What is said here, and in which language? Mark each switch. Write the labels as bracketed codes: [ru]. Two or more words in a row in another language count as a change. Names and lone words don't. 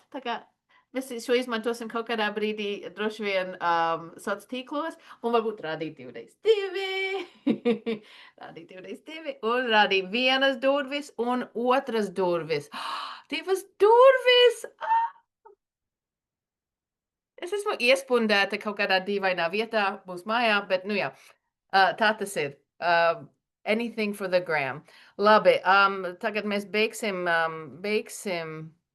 [lv] Tā kā mēs šo izmantosim kaut kādā brīdī, droši vien, soc tīklos, un varbūt rādīt 2x2. Rādīt 2x2 un rādīt vienas durvis un otras durvis. Divas durvis! Es esmu iespundēta kaut kādā dīvainā vietā mūsu mājā, bet, nu jā, tā tas ir. [en] Anything for the gram. [lv] Labi, tagad mēs beigsim